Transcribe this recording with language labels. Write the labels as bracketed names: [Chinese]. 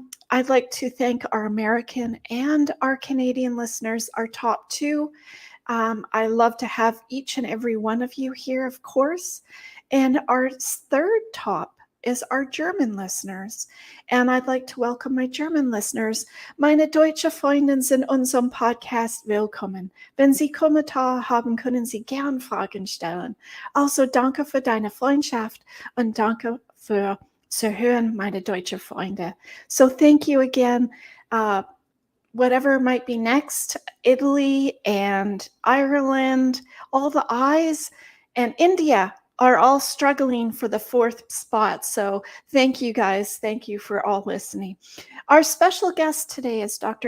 [English] I'd like to thank our American and our Canadian listeners, our top two. I love to have each and every one of you here, of course. And our third top is our German listeners. And I'd like to welcome my German listeners. [German] Meine deutsche Freunde sind in unserem Podcast willkommen. Wenn Sie Kommentare haben, können Sie gern Fragen stellen. Also danke für deine Freundschaft und danke für zu hören, meine deutsche Freunde. [English] So thank you again. Whatever might be next, Italy and Ireland, all the eyes, and India are all struggling for the fourth spot. So thank you guys. Thank you for all listening. Our special guest today is Dr.